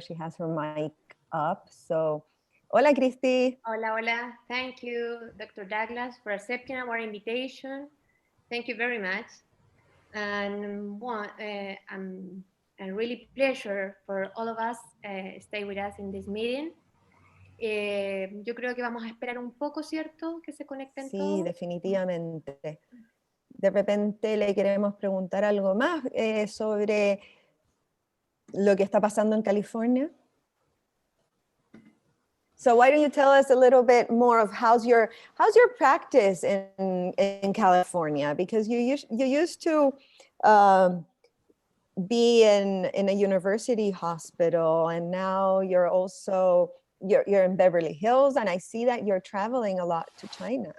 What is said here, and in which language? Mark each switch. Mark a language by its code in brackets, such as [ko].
[en] She has her mic up. So, [es] hola, [en] Cristi. [es] Hola, hola. [en] Thank you, Dr. Douglas, for accepting our invitation. Thank you very much. And a really pleasure for all of us stay with us in this meeting. [es] Yo creo que vamos a esperar un poco, ¿cierto? Que se conecten todos. Sí, definitivamente. De repente le queremos preguntar algo más sobre lo que está pasando en California. [en] So why don't you tell us a little bit more of how's your practice in California? Because you used to be in a university hospital, and now you're also you're in Beverly Hills, and I see that you're traveling a lot to China.